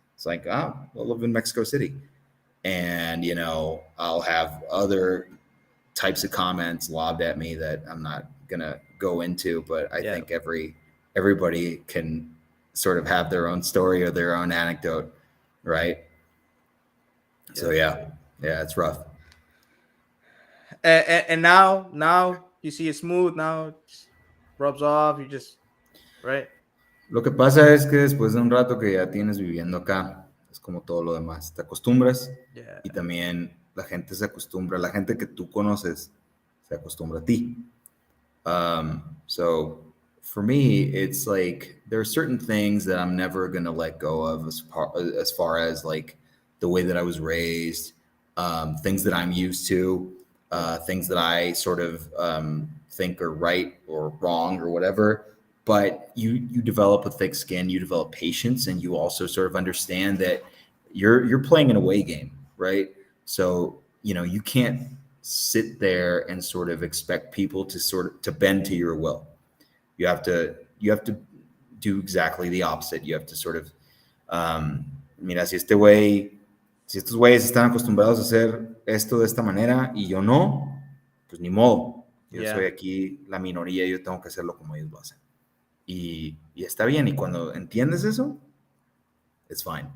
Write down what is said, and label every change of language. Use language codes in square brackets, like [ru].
[en] It's like, I live in Mexico City. And, I'll have other types of comments lobbed at me that I'm not going to go into, but I think everybody can sort of have their own story or their own anecdote, right? So yeah, it's rough. And now you see it smooth, now it rubs off, you just, right? [es] Lo que pasa es que después de un rato que ya tienes viviendo acá, es como todo lo demás, te acostumbras y también la gente se acostumbra, la gente que tú conoces se acostumbra a ti. [en] So for me, it's like there are certain things that I'm never going to let go of as far as like the way that I was raised, things that I'm used to, things that I sort of think are right or wrong or whatever. But you develop a thick skin, you develop patience, and you also sort of understand that you're playing an away game, right? So, you can't sit there and sort of expect people to bend to your will. You have to do exactly the opposite. You have to sort of, [es] mira, si estos güeyes están acostumbrados a hacer esto de esta manera y yo no, pues ni modo. Yo soy aquí la minoría, yo tengo que hacerlo como ellos lo hacen. Y está bien. Y cuando entiendes eso, [en] it's fine.